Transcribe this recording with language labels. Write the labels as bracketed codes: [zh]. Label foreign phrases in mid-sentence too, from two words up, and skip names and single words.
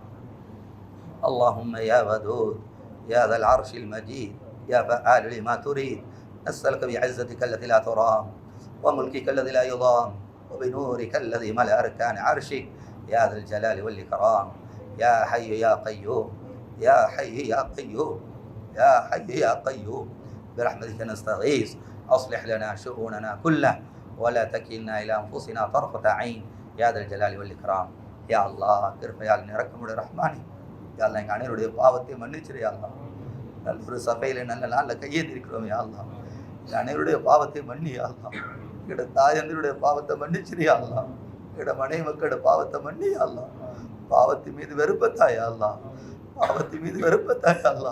[ar] اللهم يا ودود يا ذا العرش المجيد يا فعال لما تريد، نسألك بعزتك التي لا ترام وملكك الذي لا يضام وبنورك الذي ملأ أركان عرشك يا ذا الجلال والإكرام. يا حي يا قيوم يا حي يا قيوم يا حي يا قيوم برحمتك نستغيث. أصلح لنا شؤوننا كلها ولا تكلنا إلى أنفسنا طرفة عين يا ذا الجلال والإكرام. يا الله [ta] கிருபையால் நிரக்கமுடைய ரஹ்மானே, [ar] يا الله [ta] எங்கள் அனைவருடைய பாவத்தை மன்னிச்சிரு [ar] يا الله. [ta] நல்ல ஒரு சபையில் நல்ல நாளில் கையேந்திருக்கிறோம் [ar] يا الله. [ta] எங்கள் அனைவருடைய பாவத்தை மன்னி [ar] يا الله. [ta] எங்களோட தாயந்தருடைய பாவத்தை மன்னிச்சிரு [ar] يا الله. [ta] எங்களோட மனைவி மக்களோட பாவத்தை மன்னி [ar] يا الله. [ta] பாவத்தின் மீது வெறுப்பத்தாயா அல்லாஹ், பாவத்தின் மீது வெறுப்பத்தாயா அல்லாஹ்.